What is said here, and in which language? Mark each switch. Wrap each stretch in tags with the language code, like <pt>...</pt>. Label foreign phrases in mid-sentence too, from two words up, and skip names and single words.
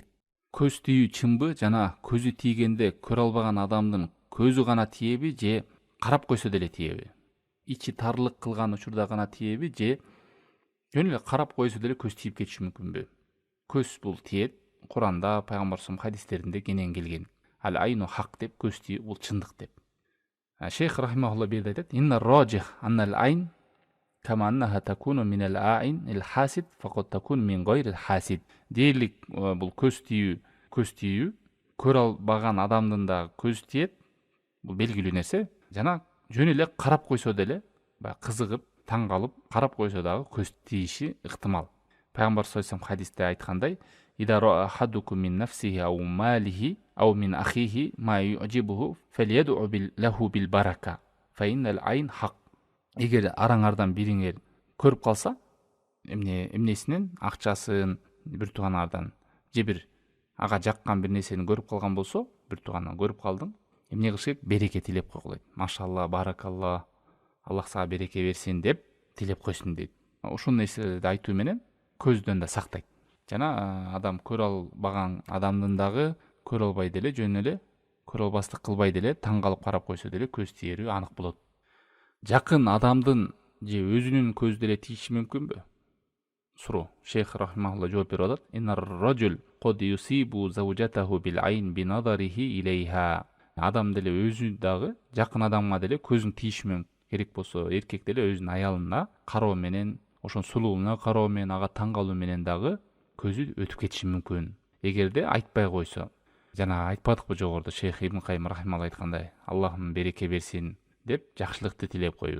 <ky>Көз тийүү чынбы, жана көзү тийгенде көрө албаган адамдын көзү гана тиеби же карап койсо деле тиеби? Ичи тарлык кылган учурда гана тиеби же жөн эле карап койсо деле көз тийип кетиши мүмкүнбү? Көз бул тиет. Куранда, пайгамбарымыздын хадистеринде кенен келген.</ky> <ar>العين حق</ar> <ky>деп, көз тийүү бул чындык деп. Шейх рахимахуллах берди айтат:</ky> <ar>"إن الراجح أن العين كما أنها تكون من الحاسد فقد تكون من غير الحاسد."</ar> <ky>Дээрлик бул көз тийүү көрө албаган адамдын да көз тиет. Бул белгилүү нерсе. Жана жөн эле карап койсо деле, кызыгып, таң калып карап койсо дагы көз тийиши ыктымал. пайгамбар</ky> <ar>صلى الله عليه</ar> <ky>хадисте айткандай,</ky> <ar>إذا رأى أحدكم من نفسه أو ماله أو من أخيه ما يعجبه فليدع له بالبركة فإن العين حق.</ar> <ky>Эгер араңардан бириңер көрүп калса, эмнесинен акчасын бир тууганыңардан же бир ага жаккан бир нерсени көрүп калган болсо, бир туугандан көрүп калдың, эмне кылыш керек? Береке тилеп койгула дейт.</ky> <ar>ما شاء الله، بارك الله,</ar> <ky>Аллах сага береке берсин деп тилеп койсун дейт. Ушул нерселерди айтуу менен көздөн да сактайт. Жана адам көрө албаган адамдын дагы көрө албай деле жөн эле көрө албастык кылбай деле таң калып карап койсо деле көз тиерүү анык болот. Жакын адамдын же өзүнүн көзү деле тийиши мүмкүнбү? Суроо. Шейх рахимахулла жооп берип атат.</ky> <ar>إن الرجل قد يصيب زوجته بالعين بنظره إليها.</ar> <ky>Адам деле өзү дагы жакын адамга деле көзүн тийиши мүмкүн. Керек болсо эркек деле өзүнүн аялына кароо менен, ошонун сулуулугуна кароо менен, ага таң калуу менен дагы көзү өтүп кетиши мүмкүн. Эгерде айтпай койсо. Жана айтпадыкпы жогоруда Шейх Ибн Кайым рахималла айткандай, Аллахым береке берсин деп жакшылыкты тилеп коюу.</ky>